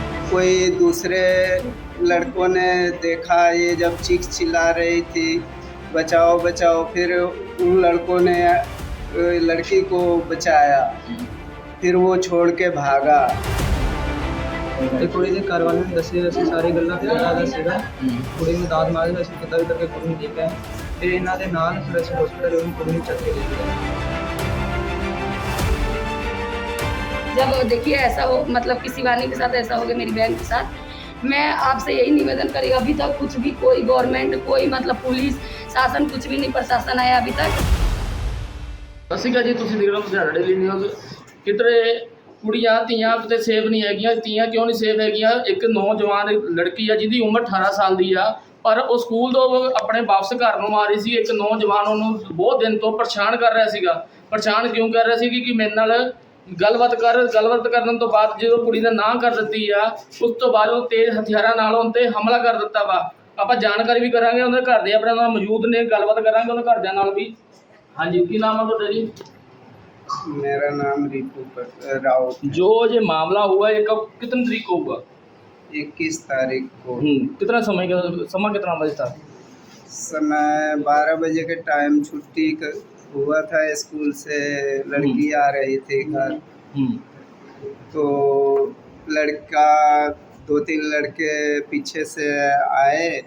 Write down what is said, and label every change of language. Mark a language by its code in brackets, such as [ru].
[hi] कोई दूसरे लड़कों ने देखा, ये जब चीख चिल्ला रही थी बचाओ बचाओ, फिर उन लड़कों ने लड़की को बचाया, फिर वो छोड़ के भागा। [pa] ਤੇ ਕੁੜੀ ਦੇ ਘਰ ਵਾਲਿਆਂ ਨੇ ਦੱਸਿਆ ਅਸੀਂ ਸਾਰੀ ਗੱਲਾਂ ਪਤਾ ਦੱਸੇਗਾ, ਕੁੜੀ ਨੂੰ ਦਾਦ ਮਾਰ ਅਸੀਂ ਪਤਾ ਵੀ ਕਰਕੇ ਕੁੜੀ ਨੂੰ ਦੇਖਿਆ, ਫਿਰ ਇਹਨਾਂ ਦੇ ਨਾਲ ਫਿਰ ਅਸੀਂ ਹਸਪੀਟਲ ਉਹਨੂੰ ਕੁੜੀ ਨੂੰ ਚੱਕ ਕੇ ਲੈ ਗਏ। [hi] जब देखिए ऐसा हो, मतलब किसी वानी के साथ ऐसा हो गया, मेरी बहन के साथ, मैं आपसे यही निवेदन करेगा, अभी तक कुछ भी कोई गवर्नमेंट, कोई मतलब पुलिस शासन, कुछ भी नहीं प्रशासन आया अभी तक। [pa] ਸਤਿ ਸ਼੍ਰੀ ਅਕਾਲ ਜੀ, ਤੁਸੀਂ ਦੇਖ ਰਹੇ ਹੋ ਲੁਧਿਆਣਾ ਡੇਲੀ ਨਿਊਜ਼। ਕਿਧਰੇ ਕੁੜੀਆਂ ਧੀਆਂ ਕਿਤੇ ਸੇਫ ਨਹੀਂ ਹੈਗੀਆਂ। ਧੀਆਂ ਕਿਉਂ ਨਹੀਂ ਸੇਫ ਹੈਗੀਆਂ? ਇੱਕ ਨੌਜਵਾਨ ਲੜਕੀ ਆ ਜਿਹਦੀ ਉਮਰ 18 ਸਾਲ ਦੀ ਆ, ਪਰ ਉਹ ਸਕੂਲ ਤੋਂ ਆਪਣੇ ਵਾਪਸ ਘਰ ਨੂੰ ਆ ਰਹੀ ਸੀ। ਇੱਕ ਨੌਜਵਾਨ ਉਹਨੂੰ ਬਹੁਤ ਦਿਨ ਤੋਂ ਪਰੇਸ਼ਾਨ ਕਰ ਰਿਹਾ ਸੀਗਾ। ਪਰੇਸ਼ਾਨ ਕਿਉਂ ਕਰ ਰਿਹਾ ਸੀ ਕਿ ਮੇਰੇ ਨਾਲ ਗੱਲਬਾਤ ਕਰਨ ਤੋਂ ਬਾਅਦ ਜਦੋਂ ਕੁੜੀ ਨੇ ਨਾ ਕਰ ਦਿੱਤੀ ਆ, ਉਸ ਤੋਂ ਬਾਅਦ ਉਹ ਤੇਜ਼ ਹਥਿਆਰਾਂ ਨਾਲ ਉਹਨਾਂ 'ਤੇ ਹਮਲਾ ਕਰ ਦਿੱਤਾ ਵਾ। ਆਪਾਂ ਜਾਣਕਾਰੀ ਵੀ ਕਰਾਂਗੇ, ਉਹਦੇ ਘਰ ਦੇ ਆਪਣੇ ਨਾਲ ਮੌਜੂਦ ਨੇ, ਗੱਲਬਾਤ ਕਰਾਂਗੇ ਉਹਦੇ ਘਰਦਿਆਂ ਨਾਲ ਵੀ। ਹਾਂਜੀ, ਕੀ ਨਾਮ ਹੈ ਤੁਹਾਡਾ ਜੀ? [hi] मेरा नाम रिपू राउत। जो ये मामला हुआ है कब कितनी तारीख को हुआ? 21 तारीख को। कितना समय कितना बजे था? समय 12 बजे के टाइम छुट्टी हुआ था स्कूल से, लड़की आ रही थी घर, तो लड़का 2-3 लड़के पीछे से आए